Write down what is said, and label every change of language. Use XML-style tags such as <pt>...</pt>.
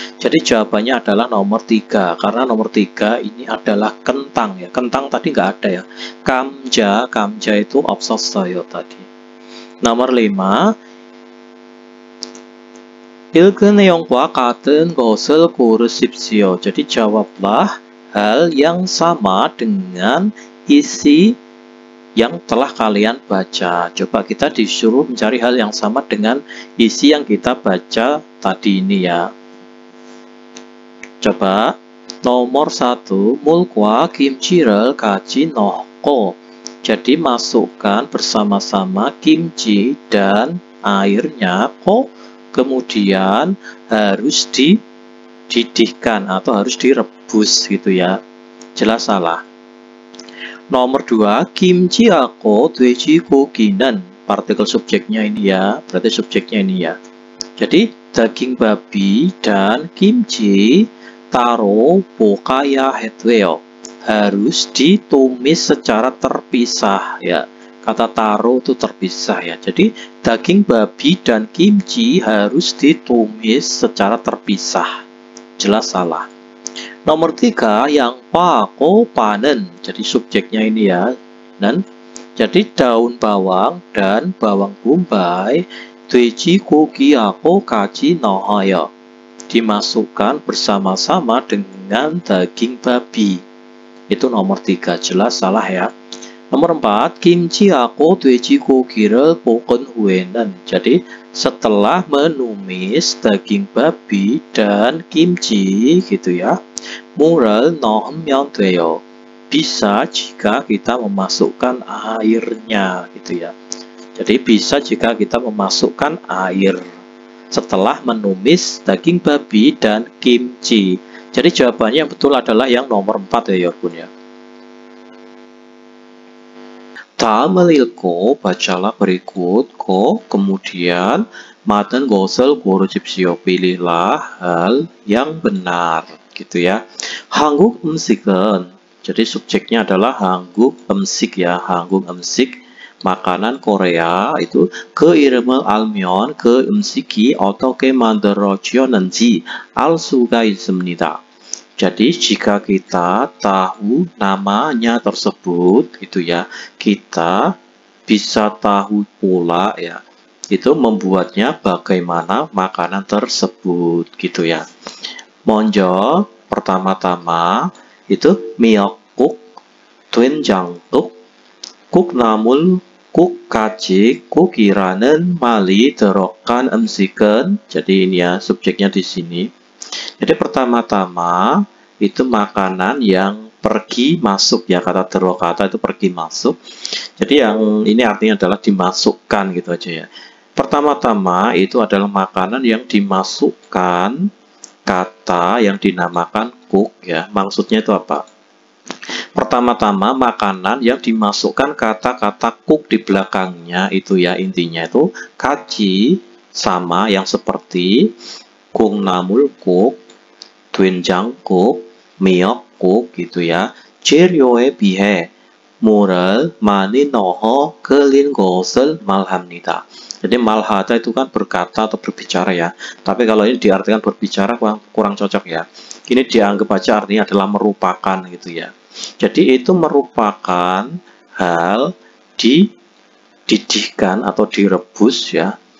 <id>Jadi jawabannya adalah nomor 3 karena nomor 3 ini adalah kentang ya. Kentang tadi nggak ada ya.</id> <ko>감자</ko> <id>itu</id> <ko>없었어요</ko> <id>tadi. Nomor 5,</id> <ko>읽은 내용과 같은 것을 고르십시오.</ko> <id>Jadi jawablah hal yang sama dengan isi yang telah kalian baca. Coba kita disuruh mencari hal yang sama dengan isi yang kita baca tadi ini ya. Coba Nomor 1,</id> <ko>물과 김치를 같이 넣고.</ko> <id>Jadi masukkan bersama-sama kimchi dan airnya, kemudian harus dididihkan atau harus direbus gitu ya. Jelas salah. Nomor 2,</id> <ko>김치하고 돼지고기는,</ko> <id>partikel subjeknya ini ya, berarti subjeknya ini ya. Jadi daging babi dan kimchi taruh</id> <ko>볶아야 해도요.</ko> <id>Harus ditumis secara terpisah ya. Kata taruh itu terpisah ya. Jadi daging babi dan kimchi harus ditumis secara terpisah. Jelas salah. Nomor 3,</id> <ko>양파하고 파는.</ko> <id>Jadi subjeknya ini ya. Dan jadi daun bawang dan bawang bombay</id> <ko>돼지고기하고 같이 넣어요.</ko> <id>Dimasukkan bersama-sama dengan daging babi. Itu nomor 3, jelas salah ya. Nomor 4,</id> <ko>김치하고 돼지고기를 볶은 후에는.</ko> <id>Jadi setelah menumis daging babi dan kimchi gitu ya,</id> <ko>물을 넣으면 돼요.</ko> <id>Bisa jika kita memasukkan airnya gitu ya. Jadi bisa jika kita memasukkan air setelah menumis daging babi dan kimchi. Jadi jawabannya yang betul adalah yang nomor 4 ya Bun ya.</id> <ko>다음을 읽고</ko> <id>bacalah berikut, kemudian</id> <ko>맞은 것을 고르십시오.</ko> <id>Pilihlah hal yang benar gitu ya.</id> <ko>한국 음식은,</ko> <id>jadi subjeknya adalah</id> <ko>한국 음식</ko> <id>ya, 한국 음식, makanan Korea. Itu</id> <ko>그 이름을 알면 그 음식이 어떻게 만들어지었는지 알 수가 있습니다.</ko> <id>Jadi jika kita tahu namanya tersebut itu ya, kita bisa tahu pula ya, itu membuatnya bagaimana makanan tersebut gitu ya.</id> <ko>먼저</ko> <id>pertama-tama itu</id> <ko>miyeokguk, 된장국, 콩나물, 국가지, 국이라는 말이 들어간 음식은.</ko> <id>Jadi ini ya subjeknya di sini. Jadi pertama-tama itu makanan yang pergi masuk ya, kata terokata itu pergi masuk. Jadi yang ini artinya adalah dimasukkan gitu aja ya. Pertama-tama itu adalah makanan yang dimasukkan kata yang dinamakan kuk ya. Maksudnya itu apa? Pertama-tama makanan yang dimasukkan kata-kata kuk di belakangnya itu ya, intinya itu kaji sama yang seperti</id> <ko>콩나물국, 된장국, 미역국</ko> <id>gitu ya.</id> <ko>재료에 비해 물을 많이 넣어 끓인 것을 말합니다.</ko> <id>Jadi malhata itu kan berkata atau berbicara ya. Tapi kalau ini diartikan berbicara kurang cocok ya. Ini dianggap aja artinya adalah merupakan gitu ya. Jadi itu merupakan hal dididihkan atau direbus ya.</id>